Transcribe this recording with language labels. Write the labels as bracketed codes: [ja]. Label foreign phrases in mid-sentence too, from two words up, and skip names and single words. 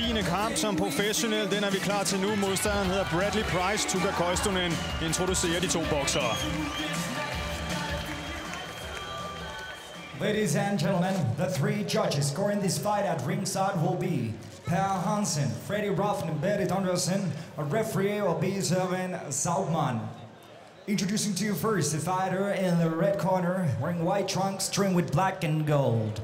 [da] kamp som professionel. Den er vi klar til nu. Modstanderen hedder Bradley Price. Tuka Koistunen introducerer de to boksere. [en] Ladies and gentlemen, the three judges scoring this fight at ringside will be Per Hansen, Freddie Ruffin, and Berit Andersen. A referee will be Sven Saugman. Introducing to you first, the fighter in the red corner, wearing white trunks trimmed with black and gold.